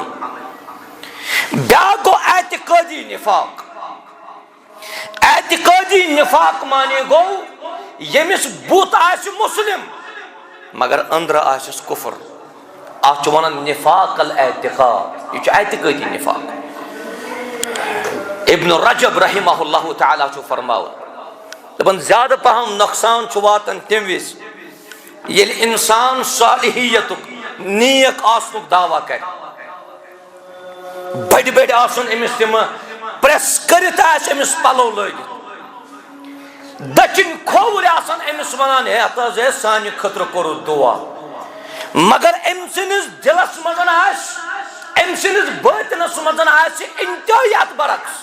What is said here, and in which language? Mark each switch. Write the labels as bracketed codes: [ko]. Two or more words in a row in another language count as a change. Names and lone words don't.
[ks] بیٛاکھ گوٚو اعتقٲدی نفاق. اعتقٲدی نفاق معنی گوٚو ییٚمِس بُتھ آسہِ مُسلم مگر أنٛدرٕ آسٮ۪س کُفر. اتھ چھُ ونان [ar] نفاق الاعتقاد. [ks] یہِ چھُ اعتقٲدی نفاق. ابن رجب [ar] رحمہ اللہ تعالیٰ [ks] چھُ فرماوان دپان زیادٕ پہم نۄقصان چھُ واتان تمہِ وِزِ ییٚلہِ انسان صالحیتُک نیک آسنُک دعویٰ کرِ بٔڑۍ بٔڑۍ آسن أمِس تِمہٕ پریس کٔرِتھ آسہِ أمِس پلو لٲگِتھ دٔچھِنۍ کھووُرۍ آسن أمِس ونان ہیتھ حظ ہے سانہِ خٲطرٕ کوٚرُتھ دعا مگر أمۍ سٕنٛدِس دِلس منٛز آسہِ أمۍ سٕنٛدِس باطنس منٛز آسہِ انتہٲیی اتھ برعکس.